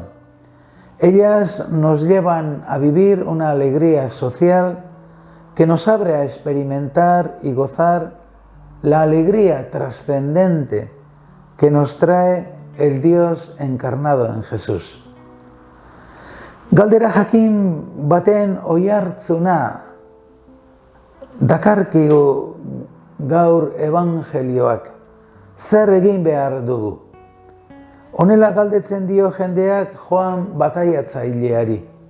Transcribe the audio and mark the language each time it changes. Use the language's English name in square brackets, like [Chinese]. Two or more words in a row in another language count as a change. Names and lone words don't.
[Spanish] Ellas nos llevan a vivir una alegría social que nos abre a experimentar y gozar la alegría trascendente que nos trae el Dios encarnado en Jesús. [Basque] Galdera jakin baten oihartzuna dakarkigu gaur evangelioak, zer egin behar dugu? Honela galdetzen dio jendeak Joan bataiatzaileari.